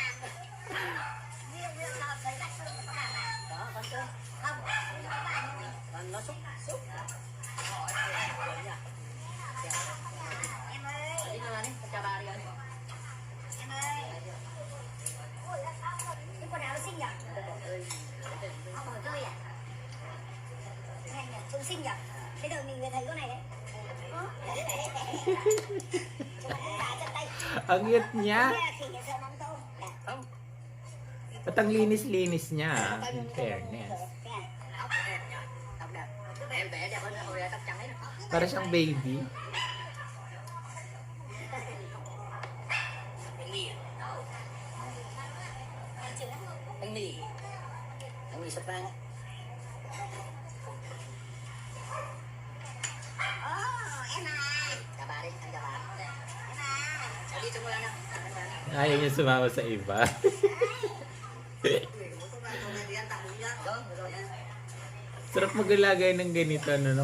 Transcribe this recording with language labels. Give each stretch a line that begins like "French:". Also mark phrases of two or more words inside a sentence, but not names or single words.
Vietnamese: Sinh nhật. Bây giờ mình thấy con này đấy.
Filipino: Ang cute niya. At ang linis-linis niya,
English: in fairness.
Filipino: Para siyang baby.
Vietnamese: Bánh mì sắp vang.
Filipino: Ayaw niya sumama sa iba. Sarap maglagay ng ganito, no?